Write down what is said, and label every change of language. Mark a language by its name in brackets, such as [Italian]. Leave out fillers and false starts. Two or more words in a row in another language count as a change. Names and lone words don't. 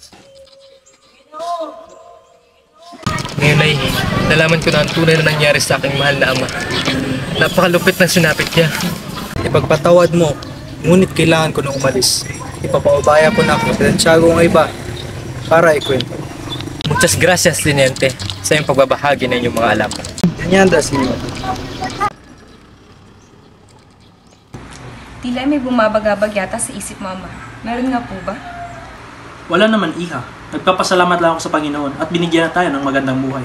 [Filipino] Ngayon ay nalaman ko na ang tunay na nangyari sa aking mahal na ama. Napakalupit ng sinapit niya. Ipagpatawad mo, ngunit kailangan ko na umalis. Ipapaubaya ko na ako sa Tiago ng iba para ikwento. [Spanish] Muchas gracias, Teniente, [Filipino] sa iyong pagbabahagi ng inyong mga alam. Ganyan da, senyor. Tila may bumabagabag yata sa isip mama. Meron nga po ba? Wala naman, iha. Nagpapasalamat lang ako sa Panginoon at binigyan na tayo ng magandang buhay.